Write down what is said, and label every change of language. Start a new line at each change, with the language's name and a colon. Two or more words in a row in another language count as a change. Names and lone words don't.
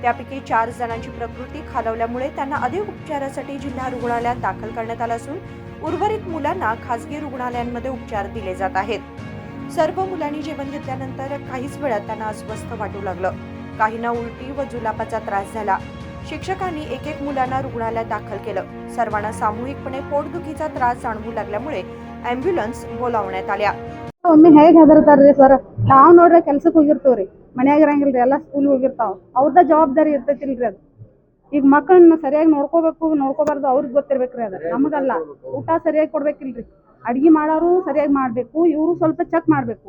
Marathi: त्यापैकी 4 जणांची प्रकृती खालावल्यामुळे त्यांना अधिक उपचारासाठी जिल्हा रुग्णालयात दाखल करण्यात आलं असून उर्वरित मुलांना खासगी रुग्णालयांमध्ये उपचार दिले जात आहेत। सर्व मुलांनी जेवण घेतल्यानंतर काहीच वेळात त्यांना अस्वस्थ वाटू लागलं। काहींना उलटी व जुलाबाचा त्रास झाला। शिक्षकांनी एक मुलांना रुग्णालयात दाखल केलं। सर्वांना सामूहिकपणे पोटदुखीचा त्रास जाणवू लागल्यामुळे ॲम्ब्युलन्स बोलावण्यात आल्या।
Kannada: ಒಮ್ಮೆ ಹೇಗೆ ಹೆದರ್ತಾರ್ರಿ ಸರ್, ನಾವು ನೋಡ್ರಿ ಕೆಲ್ಸಕ್ಕೆ ಹೋಗಿರ್ತೀವ್ರಿ, ಮನ್ಯಾಗ ಇರಂಗಿಲ್ರಿ, ಎಲ್ಲ ಸ್ಕೂಲ್ ಹೋಗಿರ್ತಾವ, ಅವ್ರದ ಜವಾಬ್ದಾರಿ ಇರ್ತೈತಿಲ್ರಿ ಅದು। ಈಗ ಮಕ್ಕಳನ್ನ ಸರಿಯಾಗಿ ನೋಡ್ಕೋಬಾರ್ದು ಅವ್ರಿಗೆ ಗೊತ್ತಿರ್ಬೇಕ್ರಿ ಅದು, ನಮಗಲ್ಲ। ಊಟ ಸರಿಯಾಗಿ ಕೊಡ್ಬೇಕಿಲ್ರಿ, ಅಡ್ಗೆ ಮಾಡೋರು ಸರಿಯಾಗಿ ಮಾಡ್ಬೇಕು, ಇವರು ಸ್ವಲ್ಪ ಚೆಕ್ ಮಾಡ್ಬೇಕು।